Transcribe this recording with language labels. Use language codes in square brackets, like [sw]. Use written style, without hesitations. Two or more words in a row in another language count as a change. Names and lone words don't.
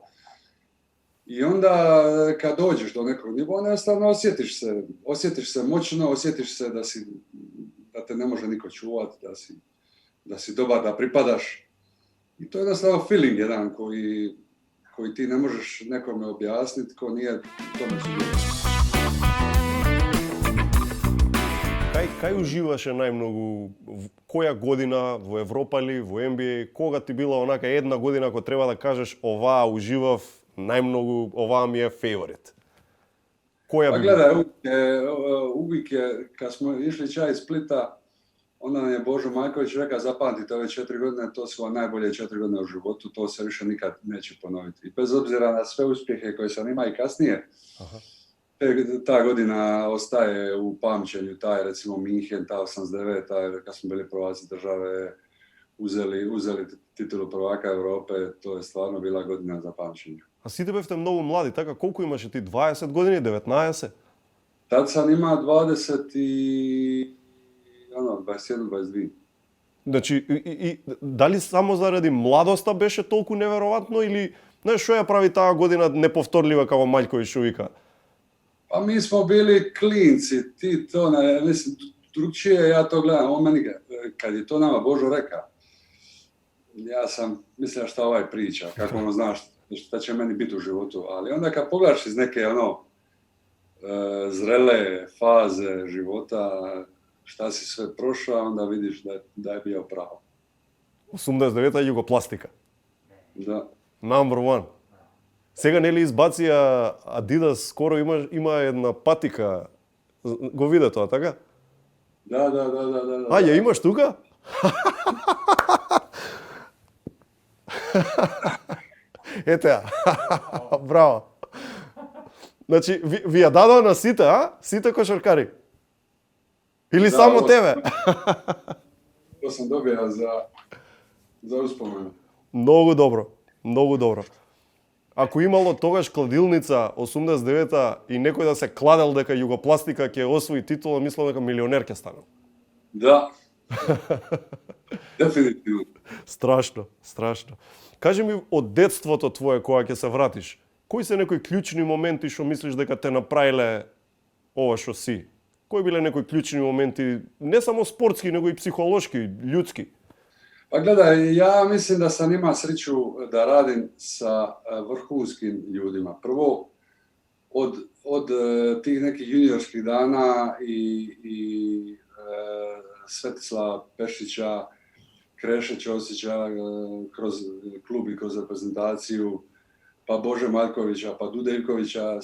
[hr] I onda kad dođeš do nekog nivoa, jednostavno osjetiš se moćno, osjetiš se da te ne može niko čuvati, da si dobar, da pripadaš. I to je jednostavno feeling jedan koji ti ne možeš nekome objasniti, ko nije tome sudjelovao. [mk] Кај уживаше најмногу, која година во Европа ли, во NBA, кога ти била онака една година ако треба да кажеш оваа уживав најмногу, оваа ми е фаворит? Која би? Гледај, [hr] uvijek je, kad smo išli čaj iz Splita, onda nam je Božo Majković rekao, zapamtite ove 4 godine, to su vam najbolje 4 godine u životu, to se više nikad neće ponoviti. I bez obzira na sve uspjehe koje sam imao i kasnije, ta godina ostaje u pamćenju, taj recimo Minhen, ta 89, kad smo bili prvaci države, uzeli titulu prvaka Europe, to je stvarno bila godina za pamćenje. [mk] A сите бевте многу млади, така колку имаше ти, 20 години, 19? [hr] Tad sam imao 21, 22. [mk] Значи, и дали само заради младоста беше толку неверојатно или знаеш што ја прави таа година неповторлива како Мајковиć што вика? [hr] Pa mi smo bili klinci, ti to ne, mislim, drugčije ja to gledam, on meni, kad je to nama Božo rekao, ja sam mislio šta ovaj priča, kako ono znaš šta će meni biti u životu, ali onda kad pogledaš iz neke zrele faze života, šta si sve prošao, onda vidiš da je bio pravo. [mk] 89-та Југопластика. Да. [en] Number one. [mk] Сега нели избација Adidas, скоро има една патика. Го виде тоа, така? Да. А, ја имаш тука? Ете ја. Браво. Значи, ви ја дадоа на сите, а? Сите кошаркари. [hr] Ili samo ovo tebe? To sam dobio za uspomenu. [mk] Многу добро, многу добро. Ако имало тогаш кладилница 89-та и некој да се кладел дека Југопластика ќе освои титула, мислам дека милионер ќе станам. Да. Дефинитивно. Страшно, страшно. Кажи ми од детството твое кога ќе се вратиш, кои се некои клучни моменти што мислиш дека те направиле ова што си? Кои биле некои клучни моменти, не само спортски, него и психолошки, ljudski? [hr] Pa gledaj, ja mislim da sam imao sreću da radim sa vrhunskim ljudima. Prvo, od tih nekih juniorskih dana i Svetislava Pešića, Kreše Ćosića kroz klub i kroz reprezentaciju, pa Bože Markovića, pa Dude Ivkovića.